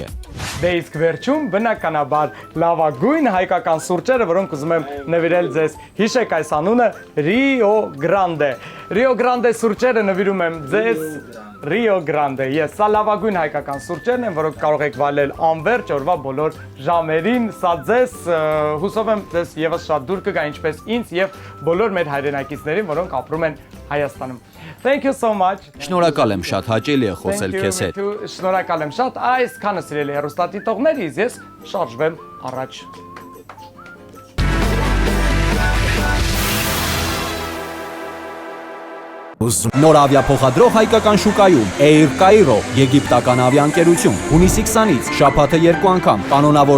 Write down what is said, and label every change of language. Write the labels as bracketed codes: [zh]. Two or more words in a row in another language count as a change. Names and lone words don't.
[hy] Դե իսկ վերջում բնականաբար լավագույն հայկական սուրճերը, որոնք ուզում եմ նվիրել ձեզ, հիշեք այս անունը Rio Grande։ Rio Grande սուրճերը նվիրում եմ ձեզ Rio Grande։ Ես սա լավագույն հայկական սուրճերն են, որոնք կարող եք վայելել անվերջ օրվա բոլոր ժամերին։ Սա ձեզ հուսով եմ ձեզ եւս շատ դուր կգա, ինչպես ինձ եւ բոլոր մեր հայրենակիցներին, որոնք ապրում են Հայաստանում։ [en] Thank you so much։ [hy] Շնորհակալ եմ, շատ հաճելի է խոսել քեզ հետ։ Շնորհակալ եմ շատ։ Այսքանը սիրելի հեռուստադիտողներ, ես շարժվեմ առաջ։ Նոր ավիափոխադրող հայկական շուկայում Air Cairo, եգիպտական ավիաընկերություն, հունիսի 20-ից շաբաթը 2 անգամ, կանոնավոր